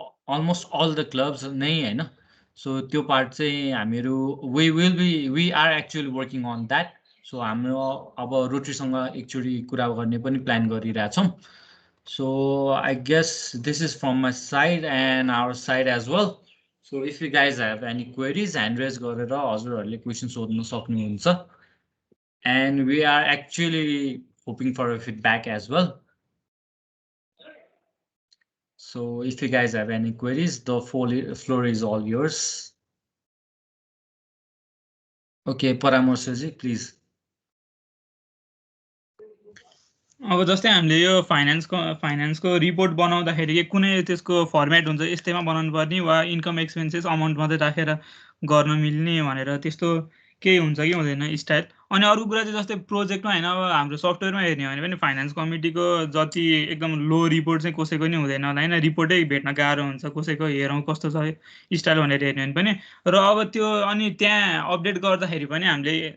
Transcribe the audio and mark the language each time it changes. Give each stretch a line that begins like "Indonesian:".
English: almost all the clubs
Nepali: नै होइन so त्यो पार्ट चाहिँ हामीहरू
English: we are actually working on that so
Nepali: हाम्रो अब रोटरीसँग एकचोटि कुरा गर्ने पनि प्लान गरिरहेछौँ
English: So I guess this is from my side and our side as well. So if you guys have any queries, hand raise
Nepali: गरेर हजुरहरूले क्वेसन सोध्न सक्नुहुन्छ.
English: And we are actually hoping for a feedback as well. So if you guys have any queries, the floor is all yours. Okay, Paramorshaji, please.
Nepali: अब जस्तै हामीले यो फाइनेन्सको report बनाउँदाखेरि कुनै त्यसको फर्मेट हुन्छ यस्तैमा बनाउनु पर्ने वा इन्कम एक्सपेन्सेस अमाउन्ट मात्रै राखेर गर्न मिल्ने भनेर त्यस्तो केही हुन्छ कि हुँदैन स्टाइल अनि अरू कुरा चाहिँ जस्तै प्रोजेक्टमा होइन अब हाम्रो सफ्टवेयरमा हेर्ने हो भने पनि फाइनेन्स कमिटीको जति एकदम लो रिपोर्ट चाहिँ कसैको नि हुँदैन होला होइन रिपोर्टै भेट्न गाह्रो हुन्छ कसैको हेरौँ कस्तो छ स्टाइल भनेर हेर्ने भने पनि र अब त्यो अनि त्यहाँ अपडेट गर्दाखेरि पनि हामीले